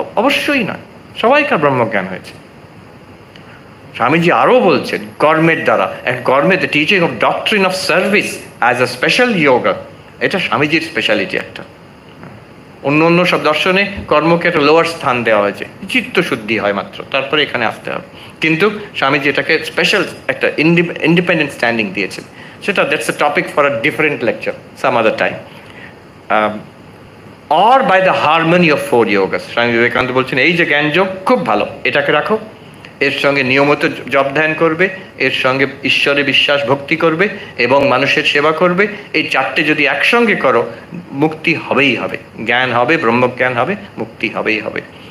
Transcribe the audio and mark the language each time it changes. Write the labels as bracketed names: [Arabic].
[Bangla] অবশ্যই নয়, সবাইকার ব্রহ্মজ্ঞান হয়েছে। স্বামীজি আরও বলছেন কর্মের দ্বারা, কর্মে [English] the teaching of doctrine of service as a special yoga, [Bangla] এটা স্বামীজির স্পেশালিটি একটা। অন্য অন্য সব দর্শনে কর্মকে একটা লোয়ার স্থান দেওয়া হয়েছে, চিত্তশুদ্ধি হয় মাত্র, তারপরে এখানে আসতে হবে। কিন্তু স্বামীজি এটাকে স্পেশাল একটা ইন্ডিপেন্ডেন্ট স্ট্যান্ডিং দিয়েছেন। [English] সেটা that's a topic for a different lecture some other time. or by the harmony of four yogas. [Bangla] Swami Vivekananda বলছেন এই যে জ্ঞান যোগ খুব ভালো, এটাকে রাখো, এর সঙ্গে নিয়মিত জপ ধ্যান করবে, এর সঙ্গে ঈশ্বরে বিশ্বাস ভক্তি করবে এবং মানুষের সেবা করবে। এই চারটে যদি একসঙ্গে করো, মুক্তি হবেই হবে, জ্ঞান হবে, ব্রহ্মজ্ঞান হবে, মুক্তি হবেই হবে।